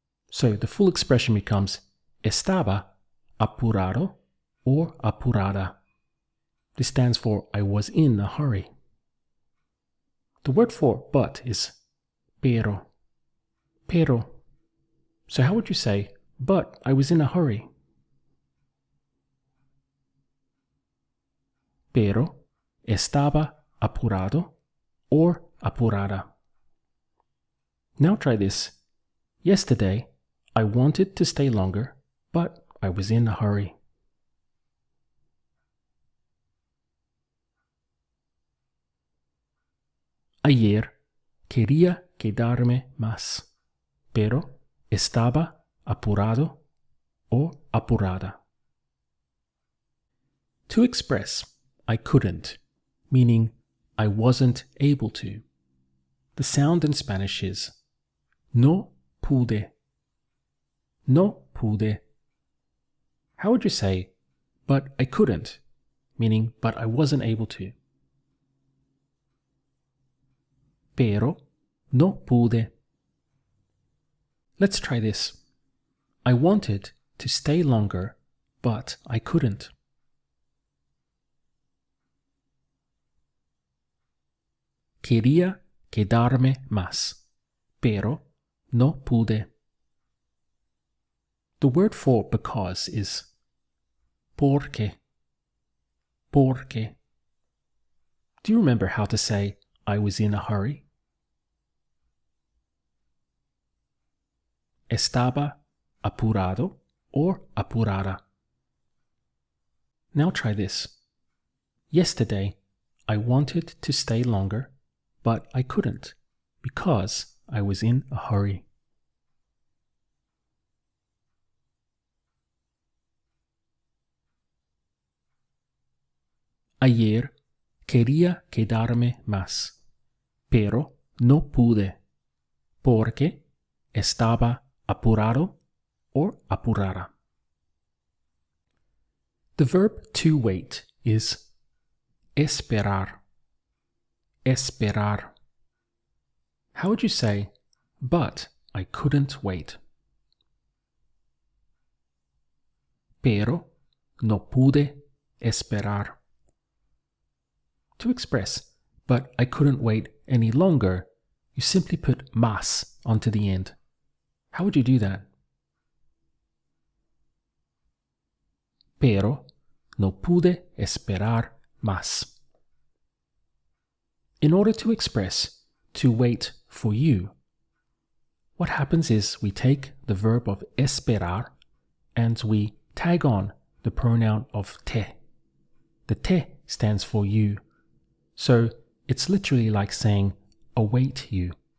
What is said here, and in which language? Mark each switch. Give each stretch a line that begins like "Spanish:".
English: So the full expression becomes
Spanish: estaba apurado
English: or
Spanish: apurada.
English: This stands for I was in a hurry. The word for but is
Spanish: pero. Pero.
English: So how would you say, but I was in a hurry?
Spanish: Pero estaba apurado or apurada.
English: Now try this. Yesterday, I wanted to stay longer, but I was in a hurry.
Spanish: Ayer quería quedarme más, pero estaba apurado o apurada.
English: To express I couldn't, meaning I wasn't able to, the sound in Spanish is
Spanish: no pude. No pude.
English: How would you say, but I couldn't, meaning but I wasn't able to?
Spanish: Pero no pude.
English: Let's try this. I wanted to stay longer, but I couldn't.
Spanish: Quería quedarme más, pero no pude.
English: The word for because is
Spanish: porque. Porque.
English: Do you remember how to say I was in a hurry?
Spanish: Estaba apurado or apurada.
English: Now try this. Yesterday, I wanted to stay longer, but I couldn't because I was in a hurry.
Spanish: Ayer quería quedarme más, pero no pude porque estaba apurado or apurada.
English: The verb to wait is
Spanish: esperar. Esperar.
English: How would you say, but I couldn't wait?
Spanish: Pero no pude esperar.
English: To express, but I couldn't wait any longer, you simply put
Spanish: más
English: onto the end. How would you do that?
Spanish: Pero no pude esperar más.
English: In order to express to wait for you, what happens is we take the verb of
Spanish: esperar
English: and we tag on the pronoun of te. The te stands for you. So it's literally like saying await you.